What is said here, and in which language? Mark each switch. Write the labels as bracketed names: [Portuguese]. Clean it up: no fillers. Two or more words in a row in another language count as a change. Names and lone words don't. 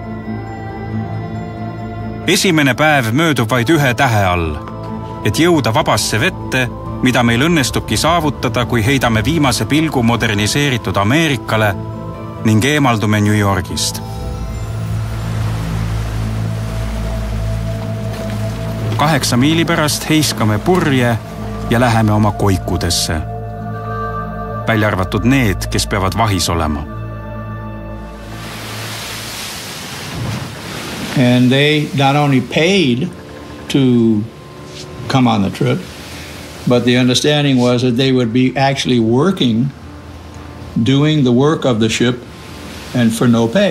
[Estonian] Esimene päev möödub vaid 1 tähe all, et jõuda vabasse vette, mida meil õnnestubki saavutada, kui heidame viimase pilgu moderniseeritud Ameerikale ning eemaldume New Yorgist. 8 miili pärast heiskame purje ja läheme oma koikudesse. Välja arvatud need, kes peavad vahis olema. [English] And they not only paid to come on the trip, but the understanding was that they would be actually working, doing the work of the ship, and for no pay.